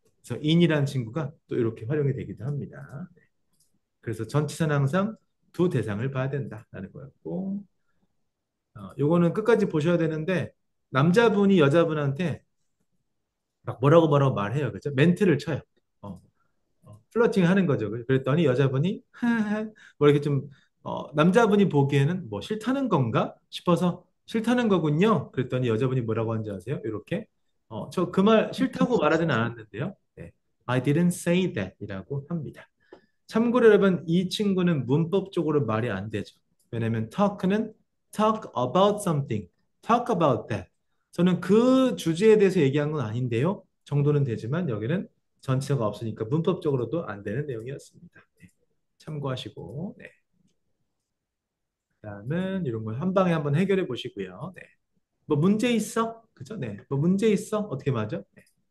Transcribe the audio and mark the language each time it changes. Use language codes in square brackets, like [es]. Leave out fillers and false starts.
[ko] 그래서 in이라는 친구가 또 이렇게 활용이 되기도 합니다. 네. 그래서 전치사는 항상 두 대상을 봐야 된다라는 거였고 요거는 끝까지 보셔야 되는데 남자분이 여자분한테 막 뭐라고 말해요. 그죠? 멘트를 쳐요. 어, 플러팅 하는 거죠. 그랬더니 여자분이 뭐 이렇게 좀 남자분이 보기에는 뭐 싫다는 건가 싶어서 싫다는 거군요. 그랬더니 여자분이 뭐라고 하는지 아세요? 이렇게 저 그 말 싫다고 말하지는 않았는데요. 네. [en] I didn't say that [ko] 이라고 합니다. 참고로 여러분 이 친구는 문법적으로 말이 안 되죠. 왜냐면 [en] talk는 talk about something, talk about that. [ko] 저는 그 주제에 대해서 얘기한 건 아닌데요. 정도는 되지만 여기는 전체가 없으니까 문법적으로도 안 되는 내용이었습니다. 네. 참고하시고 네. 그다음은 이런 걸 한 방에 한번 해결해 보시고요. 네. 뭐 문제 있어? 그죠? 네. 뭐 문제 있어? 어떻게 맞아? 네.